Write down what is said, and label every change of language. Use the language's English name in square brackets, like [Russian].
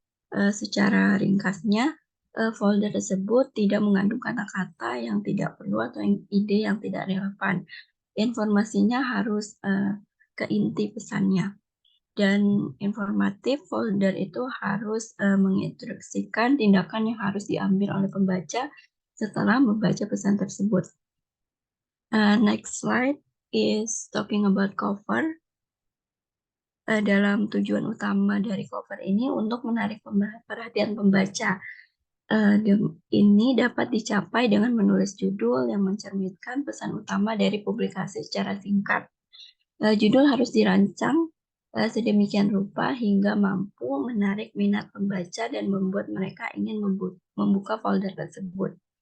[Indonesian] Secara ringkasnya, folder tersebut tidak mengandung kata-kata yang tidak perlu atau ide yang tidak relevan. Informasinya harus ke inti pesannya. Dan informatif, folder itu harus menginstruksikan tindakan yang harus diambil oleh pembaca setelah membaca pesan tersebut. [English] Next slide is talking about cover. [Indonesian] Dalam tujuan utama dari cover ini untuk menarik perhatian pembaca. Ini dapat dicapai dengan menulis judul yang mencerminkan pesan utama dari publikasi secara singkat. Judul harus dirancang sedemikian rupa hingga mampu menarik minat pembaca dan membuat mereka ingin membuka folder tersebut.